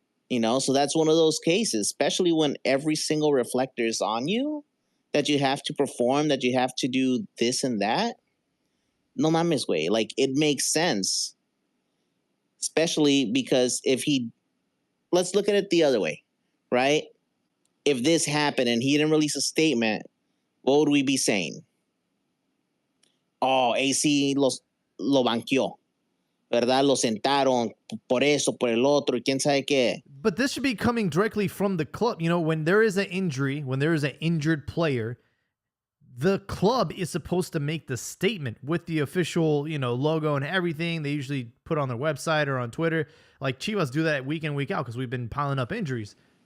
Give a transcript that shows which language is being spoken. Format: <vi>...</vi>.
<en>So that's one of those cases, especially when every single reflector is on you, that you have to perform, that you have to do this and that.</en> <es>No mames, güey.</es> <en>Like, it makes sense. Especially because let's look at it the other way, right? If this happened and he didn't release a statement, what would we be saying?</en> <es>Oh, AC lo banqueó, ¿verdad? Lo sentaron por eso, por el otro, y quién sabe qué.</es> <en>But this should be coming directly from the club. When there is an injury, when there is an injured player, the club is supposed to make the statement with the official, logo and everything. They usually put on their website or on Twitter. Like, Chivas do that week in, week out because we've been piling up injuries.</en>